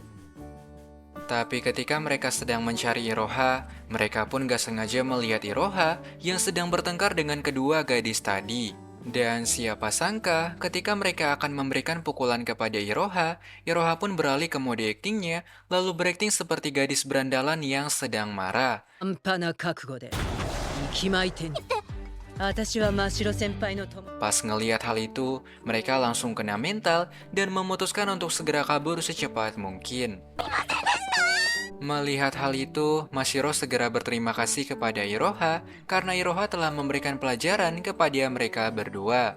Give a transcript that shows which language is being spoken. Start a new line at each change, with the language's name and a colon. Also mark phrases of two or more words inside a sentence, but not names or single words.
Indonesian: Tapi ketika mereka sedang mencari Iroha, mereka pun gak sengaja melihat Iroha yang sedang bertengkar dengan kedua gadis tadi. Dan siapa sangka ketika mereka akan memberikan pukulan kepada Iroha, Iroha pun beralih ke mode aktingnya, lalu berakting seperti gadis berandalan yang sedang marah.
Japanese: 半端な覚悟で息巻いてん私は真城先輩の友
Indonesian: Pas ngelihat hal itu, mereka langsung kena mental dan memutuskan untuk segera kabur secepat mungkin. Melihat hal itu, Mashiro segera berterima kasih kepada Iroha karena Iroha telah memberikan pelajaran kepada mereka berdua.